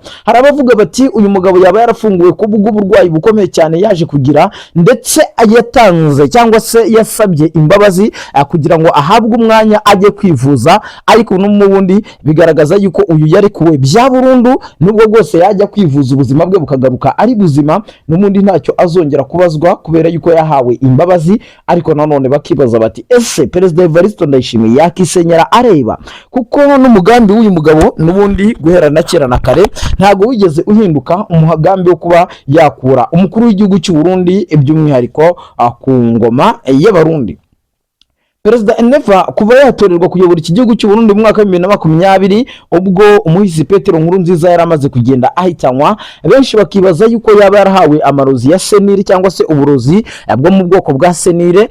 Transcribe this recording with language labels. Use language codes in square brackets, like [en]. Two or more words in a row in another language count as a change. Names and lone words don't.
[rw] Hari abavuga bati uyu mugabo yaba yarafunguwe ku bw'uburwayi bukomeye cyane yaje kugira, ndetse yatanze cyangwa se yasabye imbabazi kugira ngo ahabwe umwanya ajye kwivuza, ariko n'ubundi bigaragaza yuko uyu yarekuwe bya burundu, nubwo rwose yajya kwivuza ubuzima bwe bukagaruka ari buzima, n'ubundi ntacyo azongera kubazwa kubera yuko yahawe imbabazi. Ariko nanone bakibaza bati ese Perezida Evariste Ndayishimiye yakisenyera areba, kuko n'umugambi w'uyu mugabo n'ubundi guhera na kera na kare ntago wigeze uhinduka umugambi wo kuba yakura umukuru w'igihugu cy'u Burundi, by'umwihariko ku ngoma y'abarundi. Perezida Neva kuba yatorerwa kuyobora iki gihugu cy'u Burundi mu mwaka wa 2020 ubwo umuhisi Petero Nkurunziza yaramaze kugenda ahitanwa, benshi bakibaza yuko yaba yarahawe amarozi ya senire cyangwa se uburozi bwo mu bwoko bwa senire.